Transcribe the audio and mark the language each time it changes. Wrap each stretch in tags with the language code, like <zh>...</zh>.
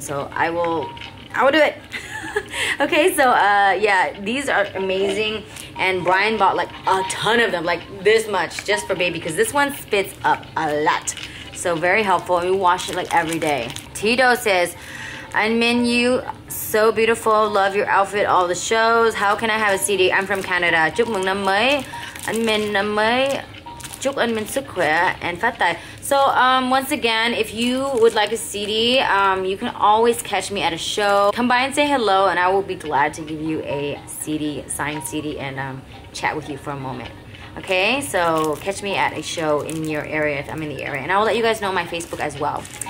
<en>So I will do it. Okay, so yeah, these are amazing, and Brian bought like a ton of them, like this much, just for baby, because this one spits up a lot. So very helpful, and we wash it like every day. Tito says, Anmin, you so beautiful, love your outfit, all the shows. How can I have a CD? I'm from Canada.</en> <vi>Chúc mừng năm mới, Anmin năm mới. Chúc Anmin sức khỏe and phát tài.</vi> <en>So once again, if you would like a CD, you can always catch me at a show. Come by and say hello, and I will be glad to give you a CD, signed CD, and chat with you for a moment. Okay, so catch me at a show in your area if I'm in the area, and I will let you guys know my Facebook as well.</en>